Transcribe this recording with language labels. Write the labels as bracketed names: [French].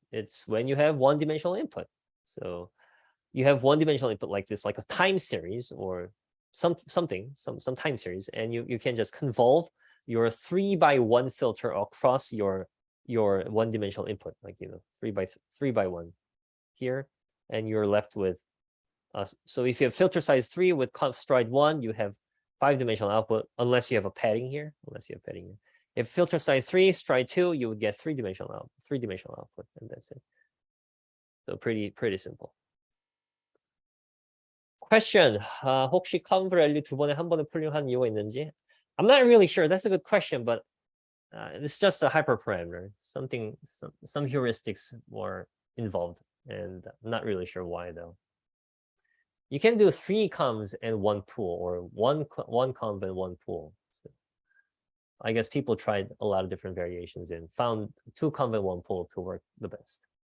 [English] It's when you have one-dimensional input. So you have one-dimensional input like this, like a time series or some time series, and you can just convolve your 3x1 filter across your one-dimensional input, like 3x1 here, and you're left with so if you have filter size 3 with stride 1, you have 5-dimensional output, unless you have a padding here. If filter size 3 stride 2, you would get 3-dimensional output, and that's it. So pretty simple. Question. [Korean] 혹시 conv-ReLU 2번에 한 번에 풀링한 이유가 있는지? [English] I'm not really sure. That's a good question, but it's just a hyperparameter. Some heuristics were involved, and I'm not really sure why though. You can do 3 convs and 1 pool, or one conv and 1 pool. So I guess people tried a lot of different variations and found 2 conv and 1 pool to work the best.